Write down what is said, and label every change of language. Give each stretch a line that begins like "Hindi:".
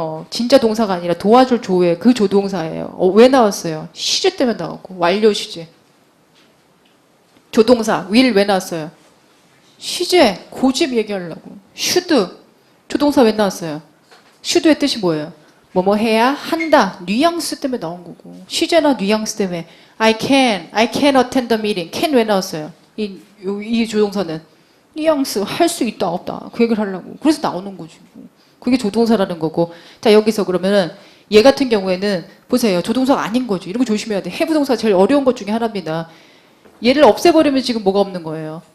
Korean: 진짜 동사가 아니라 도와줄 조의 그 조동사예요. 왜 나왔어요? 시제 때문에 나왔고 완료 시제. 조동사 will 왜 나왔어요? 시제 고집 얘기하려고. should 조동사 왜 나왔어요? should의 뜻이 뭐예요? 뭐뭐 해야 한다. 뉘앙스 때문에 나온 거고. 시제나 뉘앙스 때문에
English: I can attend the meeting.
Korean: can 왜 나왔어요? 이 조동사는 뉘앙스 할 수 있다 없다 그 얘기를 하려고. 그래서 나오는 거지. 그게 조동사라는 거고. 자 여기서 그러면은 얘 같은 경우에는 보세요. 조동사가 아닌 거죠. 이런 거 조심해야 돼. have 동사가 제일 어려운 것 중에 하나입니다. 얘를 없애버리면 지금 뭐가 없는 거예요?